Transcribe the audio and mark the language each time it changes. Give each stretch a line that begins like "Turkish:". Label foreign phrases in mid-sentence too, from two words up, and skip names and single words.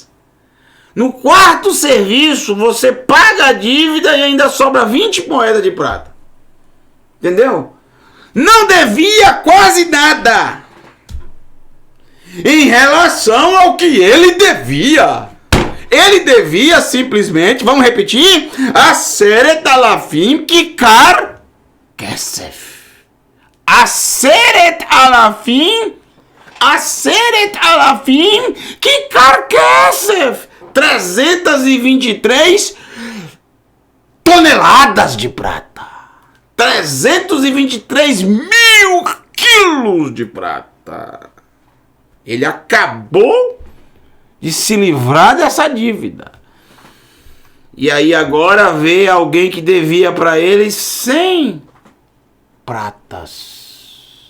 Portuguese: No quarto serviço, você paga a dívida e ainda sobra 20 moedas de prata. Entendeu? Não devia quase nada em relação ao que ele devia. Ele devia simplesmente, vamos repetir,
Hebrew: עשרת אלפים כיכר כסף. עשרת אלפים כיכר כסף.
Portuguese: 323 toneladas de prata. 323 mil quilos de prata. Ele acabou de se livrar dessa dívida. E aí agora vê alguém que devia para ele 100 pratas.